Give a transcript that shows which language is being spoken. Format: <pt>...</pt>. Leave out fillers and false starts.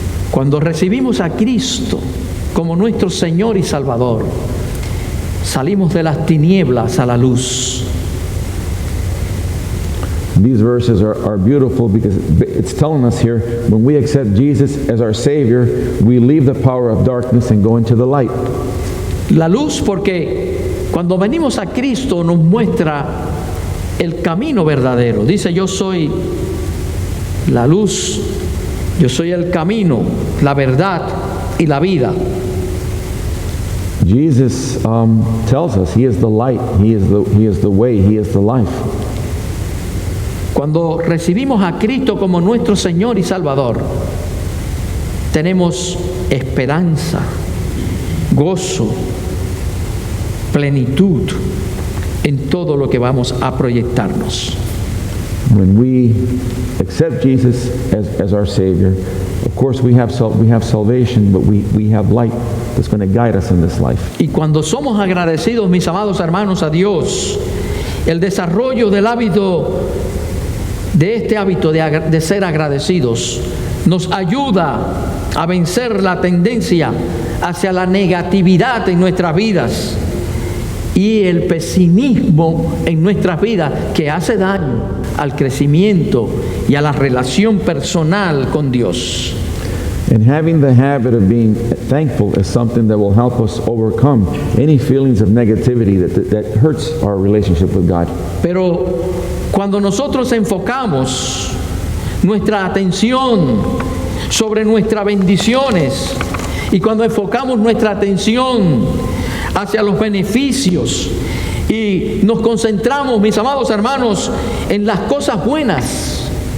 <es>Cuando recibimos a Cristo como nuestro Señor y Salvador, salimos de las tinieblas a la luz.</es> <en>These verses are beautiful because it's telling us here, when we accept Jesus as our Savior, we leave the power of darkness and go into the light.</en> <es>La luz, porque cuando venimos a Cristo nos muestra el camino verdadero. Dice, yo soy la luz, yo soy el camino, la verdad y la vida.</es> <en>Jesus tells us He is the light, He is the way, He is the life.</en> <es>Cuando recibimos a Cristo como nuestro Señor y Salvador, tenemos esperanza, gozo, plenitud en todo lo que vamos a proyectarnos.</es> <en>When we accept Jesus as our Savior, of course we have salvation, but we have light that's going to guide us in this life.</en> <es>Y cuando somos agradecidos, mis amados hermanos, a Dios, el desarrollo del hábito, de este hábito de ser agradecidos, nos ayuda a vencer la tendencia hacia la negatividad en nuestras vidas y el pesimismo en nuestras vidas, que hace daño al crecimiento y a la relación personal con Dios.</es> <en>And having the habit of being thankful is something that will help us overcome any feelings of negativity that hurts our relationship with God.</en> <es>Pero cuando nosotros enfocamos nuestra atención sobre nuestras bendiciones y cuando enfocamos nuestra atención hacia los beneficios y nos concentramos, mis amados hermanos, en las cosas buenas,</es>